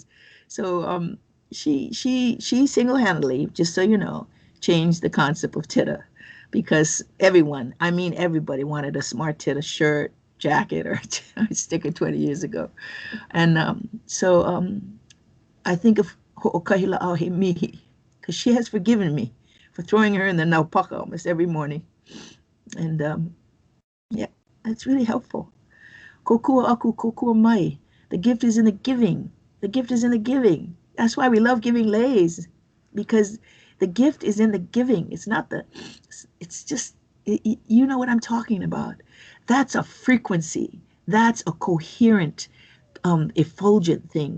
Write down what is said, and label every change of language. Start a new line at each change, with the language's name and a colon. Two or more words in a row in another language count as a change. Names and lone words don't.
English: So she single-handedly, just so you know, changed the concept of Titta, because everybody wanted a Smart Titta shirt, jacket, or sticker 20 years ago. And I think of Ho'okahila Aohe Mihi, because she has forgiven me for throwing her in the naupaka almost every morning. And yeah, that's really helpful.
Hawaiian: Kokua aku, kokua mai.
English: The gift is in the giving. The gift is in the giving. That's why we love giving lays, because the gift is in the giving. It's not it's just, you know what I'm talking about. That's a frequency. That's a coherent, effulgent thing.